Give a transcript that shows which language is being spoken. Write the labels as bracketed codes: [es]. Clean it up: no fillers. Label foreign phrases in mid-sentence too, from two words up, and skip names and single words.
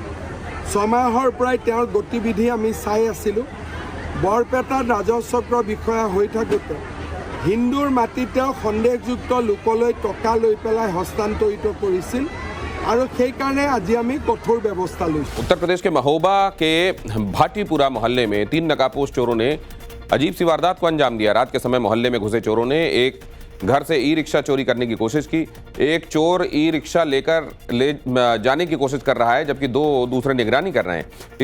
[as] 6 মাহৰ পৰাই তেওঁৰ গতিবিধি আমি চাই আছিলোঁ। বৰপেটাত ৰাজচক্ৰ বিষয়া হৈ থাকোঁতে হিন্দুৰ মাটিত তেওঁ সন্দেহযুক্ত লোকলৈ টকা লৈ পেলাই হস্তান্তৰিত কৰিছিল और সেইকাৰণে আজি আমি কঠোৰ ব্যৱস্থা লৈছোঁ। [hi] उत्तर प्रदेश के महोबा के भाटीपुरा मोहल्ले में 3 नकाबपोश चोरों ने अजीब सी वारदात को अंजाम दिया। रात के समय मोहल्ले में घुसे चोरों ने एक घर से ई रिक्शा चोरी करने की कोशिश की। एक चोर ई रिक्शा लेकर ले जाने की कोशिश कर रहा है, जबकि 2 दूसरे निगरानी कर रहे हैं।